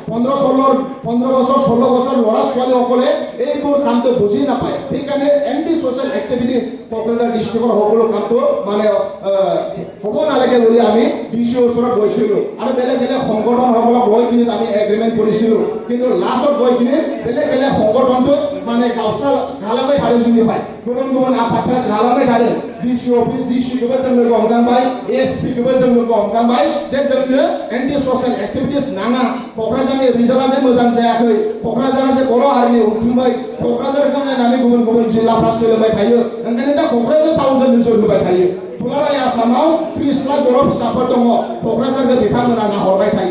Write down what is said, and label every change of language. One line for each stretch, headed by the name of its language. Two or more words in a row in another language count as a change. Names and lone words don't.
Assamese: 15 বছৰ 16 বছৰ ল'ৰা ছোৱালীসকলে এইবোৰ কামটো বুজি নাপায় সেইকাৰণে
English: anti social activities
Assamese: কোকৰাঝাৰ ডিষ্ট্ৰিক্টৰ সকলো কামটো মানে হ'ব নালাগে বুলি আমি ডিসি ওচৰত গৈছিলোঁ আৰু বেলেগ সংগঠনসকলক লৈ কিনে আমি এগ্ৰিমেণ্ট কৰিছিলোঁ কিন্তু লাষ্টত গৈ কিনে বেলেগ সংগঠনটো মানে গাঁওচৰ গালামে ধাৰে
Bodo: जुनि पाय गुबुन आफादफोरा गालांबाय थादों डिसि अफिस डिसिखौबो जों लोगो हमखांबाय एसपिखौबो जों लोगो हमखांबाय जे जोंनो
English: anti social activities
Bodo: नाङा क'क्राझारनि रिजाल्टआ जे मोजां जायाखै क'क्राझारा जे बर' हारिनि उनथिंबाय क'क्राझारखौ नायनानै गुबुन जिल्लाफ्रा सोलोंबाय थायो ओंखायनो दा क'क्राझार टाउनखौ नोजोर होबाय थायो दुलाराय आसामाव 30 लाख बर' फिसाफोर दङ क'क्राझारखौ बिथांमोना नाहरबाय थायो